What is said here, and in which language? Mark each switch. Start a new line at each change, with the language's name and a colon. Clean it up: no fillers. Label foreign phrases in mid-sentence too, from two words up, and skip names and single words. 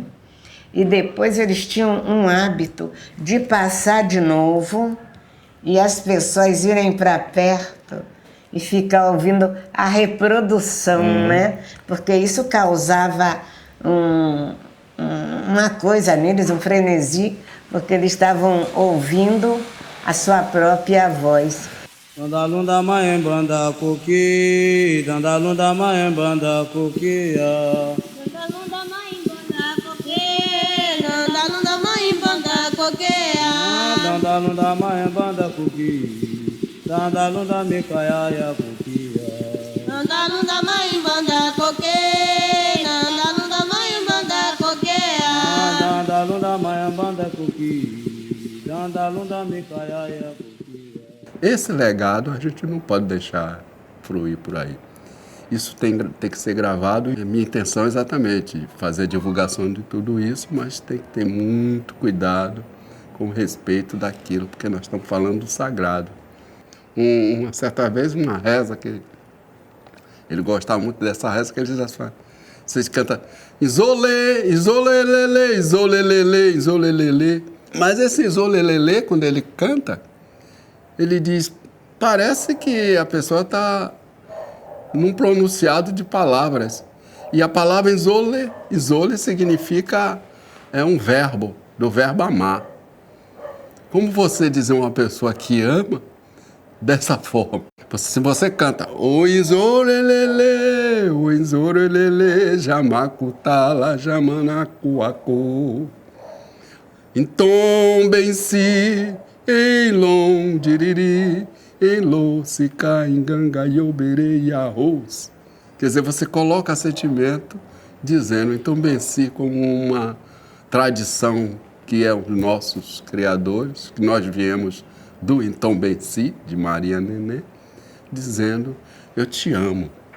Portuguese: E depois eles tinham um hábito de passar de novo e as pessoas irem para perto e ficar ouvindo a reprodução, né? Porque isso causava uma coisa neles, um frenesi, porque eles estavam ouvindo a sua própria voz.
Kimbundu: Dandalunda mãe banda coqui, dandalunda mãe banda coquia. Dandalunda mãe banda coqui, dandalunda mãe banda coquia. Dandalunda mãe banda coqui, dandalunda me caiaia coquia. Dandalunda mãe banda coqui, dandalunda mãe banda coquia. Dandalunda mãe banda coqui, dandalunda me caiaia coquia.
Portuguese: Esse legado a gente não pode deixar fluir por aí. Isso tem que ser gravado e a minha intenção é exatamente fazer a divulgação de tudo isso, mas tem que ter muito cuidado com respeito daquilo, porque nós estamos falando do sagrado. Uma certa vez, uma reza que ele gostava muito dessa reza, que ele diz assim, vocês cantam
Kimbundu: isolê, isolelele, isolelele, isolelele.
Portuguese: Mas esse isolelele, quando ele canta, ele diz, parece que a pessoa está num pronunciado de palavras. E a palavra isole significa, é um verbo, do verbo amar. Como você dizer uma pessoa que ama, dessa forma. Se você canta, o
Kimbundu: isolelele, jamakutala, jamanacuacu. Então, bem se Eilon diriri, elo se cainganga yoberei arroz.
Portuguese: Quer dizer, você coloca sentimento dizendo, então benci como uma tradição que é os nossos criadores, que nós viemos do então benci, de Maria Nenê, dizendo, eu te amo.